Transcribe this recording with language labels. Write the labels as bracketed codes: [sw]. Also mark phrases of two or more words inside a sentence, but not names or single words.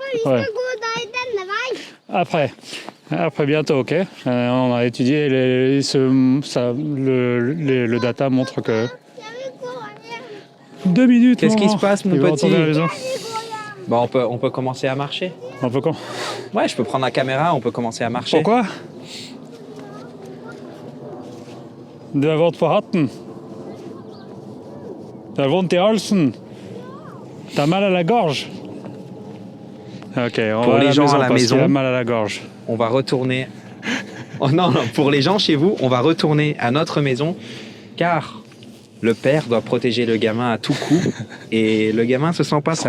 [fr] Ouais. Après bientôt, ok. On a étudié, le data montre que 2 minutes. Qu'est-ce qui se passe, mon petit? Bon, on peut commencer à marcher. On peut Ouais, je peux prendre la caméra, on peut commencer à marcher. Pourquoi? [sv] Du har varit på hatten. Du har ont i halsen. [fr] T'as mal à la gorge. Ok, pour les gens à la maison, il a mal à la gorge. On va retourner. Oh non, pour les gens chez vous, on va retourner à notre maison car le père doit protéger le gamin à tout coup et le gamin se sent pas trop bien.